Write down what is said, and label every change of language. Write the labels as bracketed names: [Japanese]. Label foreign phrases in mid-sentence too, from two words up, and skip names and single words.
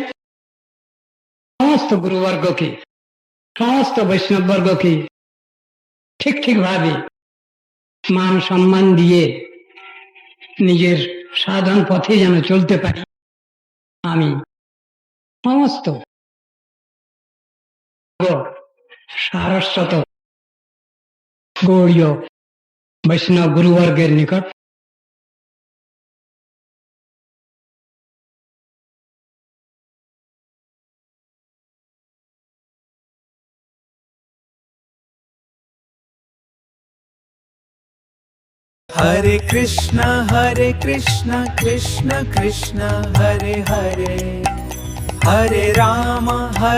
[Bangla] সমস্ত গুরুবর্গকে, সমস্ত বৈষ্ণববর্গকে ঠিক ঠিকভাবে মান সম্মান দিয়ে নিজের সাধন পথে যেন চলতে পারি, আমি সমস্ত সারস্বত গৌড়ীয় বৈষ্ণব গুরুবর্গের নিকট [Sanskrit] Hare Krishna Krishna Krishna Hare Hare Hare Rama Hare